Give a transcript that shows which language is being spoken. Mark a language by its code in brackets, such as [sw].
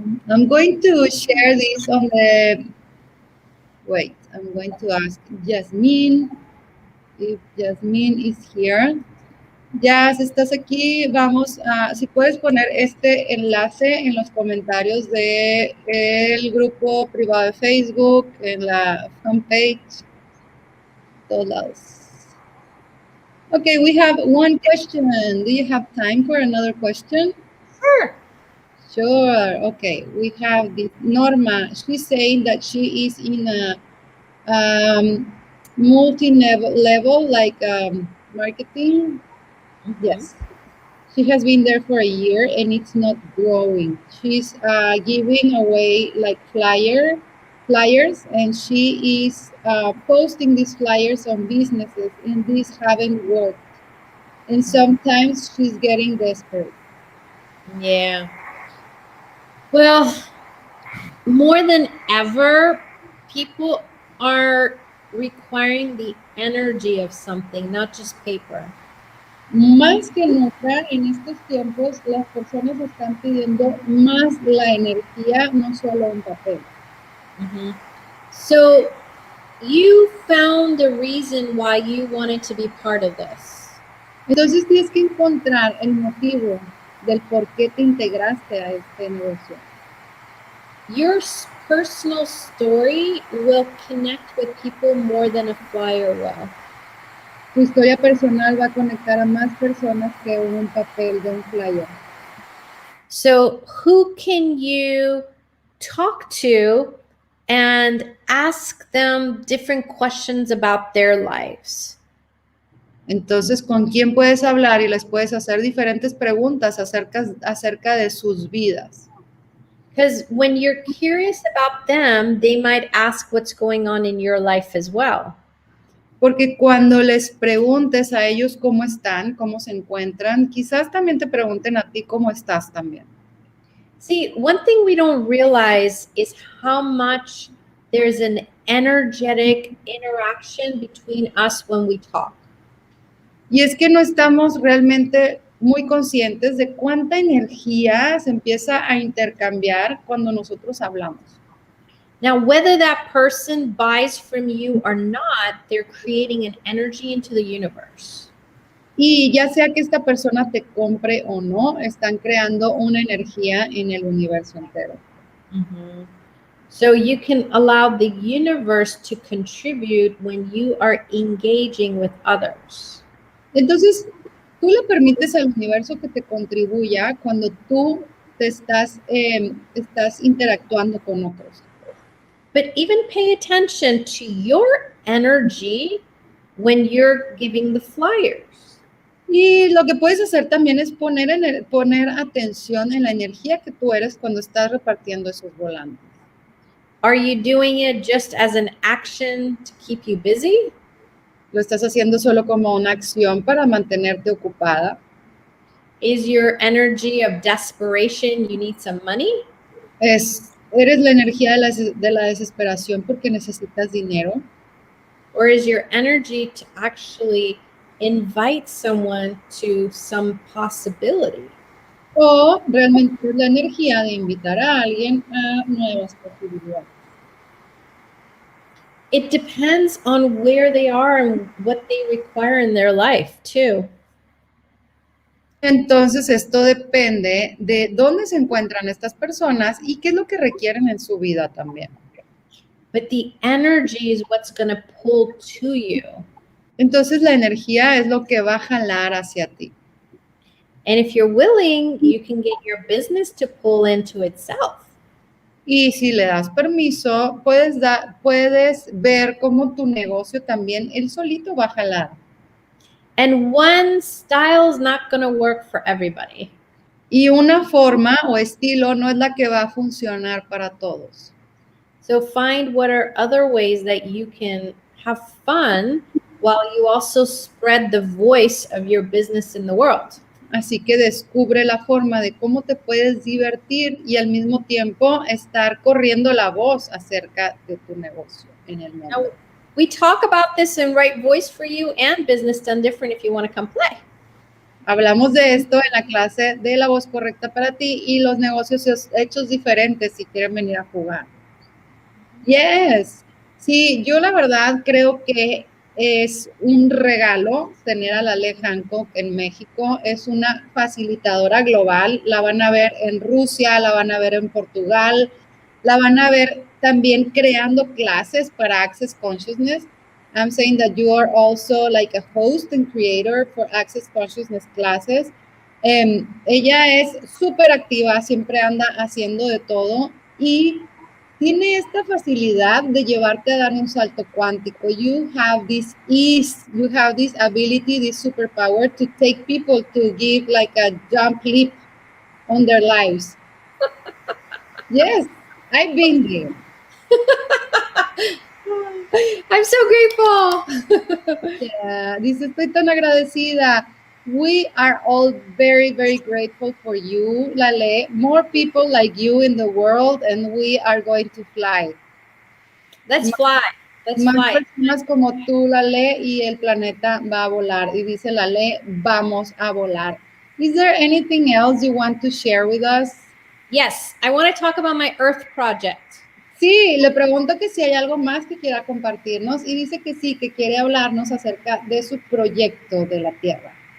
[en] I'm going to share this on the... Wait, I'm going to ask Yasmin if Yasmin is here. [es] Yas, ¿estás aquí? Vamos a... Si puedes poner este enlace en los comentarios de el grupo privado de Facebook, en la fanpage, todos lados. [en] Okay, we have one question. Do you have time for another question? Sure. Sure. Okay, we have this Norma. She's saying that she is in a multi-level, like marketing. Yes. She has been there for a year and it's not growing. She's giving away like flyers, and she is posting these flyers on businesses, and these haven't worked. And sometimes she's getting desperate. Yeah. Well, more than ever, people are requiring the energy of something, not just paper. [es] Más que nunca en estos tiempos, las personas están pidiendo más la energía, no solo en papel. [en] So you found the reason why you wanted to be part of this. [es] Entonces tienes que encontrar el motivo del por qué te integraste a este negocio. [en] Your personal story will connect with people more than a flyer will. [es] Tu historia personal va a conectar a más personas que un papel de un flyer. [en] So who can you talk to and ask them different questions about their lives? [es] Entonces, ¿con quién puedes hablar y les puedes hacer diferentes preguntas acerca de sus vidas? [en] Because when you're curious about them, they might ask what's going on in your life as well. [es] Porque cuando les preguntes a ellos cómo están, cómo se encuentran, quizás también te pregunten a ti cómo estás también. [en] See, one thing we don't realize is how much there's an energetic interaction between us when we talk. [es] Y es que no estamos realmente muy conscientes de cuánta energía se empieza a intercambiar cuando nosotros hablamos. [en] Now, whether that person buys from you or not, they're creating an energy into the universe. [es] Y ya sea que esta persona te compre o no, están creando una energía en el universo entero. [en] So you can allow the universe to contribute when you are engaging with others. [es] Entonces, tú le permites al universo que te contribuya cuando tú te estás interactuando con otros. [en] But even pay attention to your energy when you're giving the flyers. [es] Y lo que puedes hacer también es poner atención en la energía que tú eres cuando estás repartiendo esos volantes. [en] Are you doing it just as an action to keep you busy? [es] ¿Lo estás haciendo solo como una acción para mantenerte ocupada? [en] Is your energy of desperation, you need some money? [es] ¿Eres la energía de la desesperación porque necesitas dinero? [en] Or is your energy to actually invite someone to some possibility? [es] ¿O realmente es la energía de invitar a alguien a nuevas posibilidades? [en] It depends on where they are and what they require in their life, too. [es] Entonces, esto depende de dónde se encuentran estas personas y qué es lo que requieren en su vida también. [en] But the energy is what's going to pull to you. [es] Entonces, la energía es lo que va a jalar hacia ti. [en] And if you're willing, you can get your business to pull into itself. [es] Y si le das permiso, puedes ver cómo tu negocio también, él solito va a jalar. [en] And one style is not going to work for everybody. [es] Y una forma o estilo no es la que va a funcionar para todos. [en] So find what are other ways that you can have fun while you also spread the voice of your business in the world. [es] Así que descubre la forma de cómo te puedes divertir y al mismo tiempo estar corriendo la voz acerca de tu negocio en el mundo. [en] Now, we talk about this in Right Voice for You and Business Done Different if you want to come play. [es] Hablamos de esto en la clase de la voz correcta para ti y los negocios hechos diferentes si quieren venir a jugar. Yes. Sí, yo la verdad creo que es un regalo tener a Laleh Hancock en México. Es una facilitadora global. La van a ver en Rusia, la van a ver en Portugal, la van a ver también creando clases para Access Consciousness. [en] I'm saying that you are also like a host and creator for Access Consciousness classes. [es] Ella es súper activa, siempre anda haciendo de todo y tiene esta facilidad de llevarte a dar un salto cuántico. [en] You have this ease, you have this ability, this superpower to take people to give like a jump leap on their lives. Yes, I've been there. I'm so grateful. [es] Yeah, dice, estoy tan agradecida. [en] We are all very, very grateful for you, Laleh. More people like you in the world, and we are going to fly. Let's fly. Let's [es] Más [en] fly. [es] personas como tú, Laleh, y el planeta va a volar. Y dice Laleh, vamos a volar. [en] Is there anything else you want to share with us? Yes, I want to talk about my Earth project. [es] Sí, le pregunto que si hay algo más que quiera compartirnos y dice que sí, que quiere hablarnos acerca de su proyecto de la Tierra.